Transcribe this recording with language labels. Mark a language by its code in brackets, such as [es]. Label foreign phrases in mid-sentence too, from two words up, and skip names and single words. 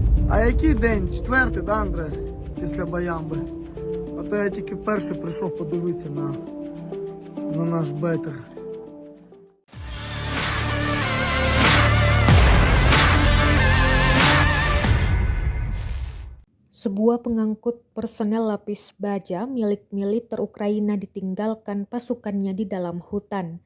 [uk] А який день? Четвертий, да, Андре? Після Баямби. А то я тільки вперше прийшов подивитися на наш бетер. [id] Sebuah pengangkut personel lapis baja milik militer Ukraina ditinggalkan pasukannya di dalam hutan.